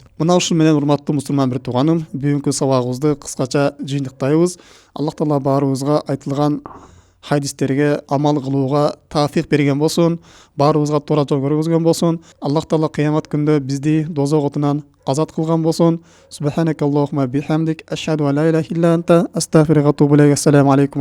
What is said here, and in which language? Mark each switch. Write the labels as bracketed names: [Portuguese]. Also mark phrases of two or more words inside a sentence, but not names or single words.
[Kyrgyz] Мына ушул менен, урматтуу мусулман бир тууганым, бүгүнкү сабагыбызды кыскача жыйынтыктайбыз. Аллах Таала баарыбызга айтылган хадистерге амал кылууга таафик берген болсун, баарыбызга туура жол көргөзгөн болсун. Аллах Таала кыямат күндө бизди дозок отунан азат кылган болсун. [Arabic] سبحانك اللهم وبحمدك، أشهد أن لا إله إلا أنت، أستغفرك وأتوب إليك. السلام عليكم.